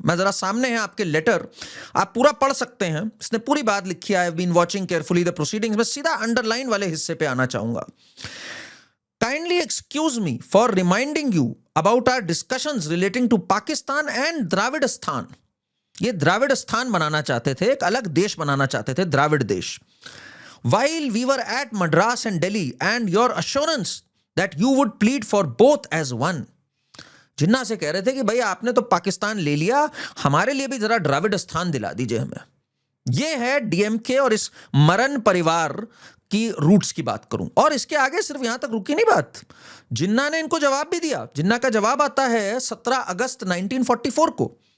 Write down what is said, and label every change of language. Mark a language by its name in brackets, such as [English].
[Hindi] मैं जरा सामने है आपके लेटर, आप पूरा पढ़ सकते हैं। इसने पूरी बात लिखी है। [English] I have been watching carefully the proceedings. [Hindi] मैं सीधा अंडरलाइन वाले हिस्से पे आना चाहूंगा। [English] Kindly excuse me for reminding you about our discussions relating to Pakistan and Dravidasthan. [Hindi] ये द्राविडस्थान बनाना चाहते थे, एक अलग देश बनाना चाहते थे, द्राविड देश। [English] While we were at Madras and Delhi and your assurance that you would plead for both as one. [Hindi] जिन्ना से कह रहे थे कि भाई आपने तो पाकिस्तान ले लिया, हमारे लिए भी जरा द्राविड स्थान दिला दीजिए हमें। ये है डीएमके और इस मरन परिवार की रूट्स की बात करूं। और इसके आगे सिर्फ यहां तक रुकी नहीं बात, जिन्ना ने इनको जवाब भी दिया। जिन्ना का जवाब आता है 17 अगस्त 1944 को।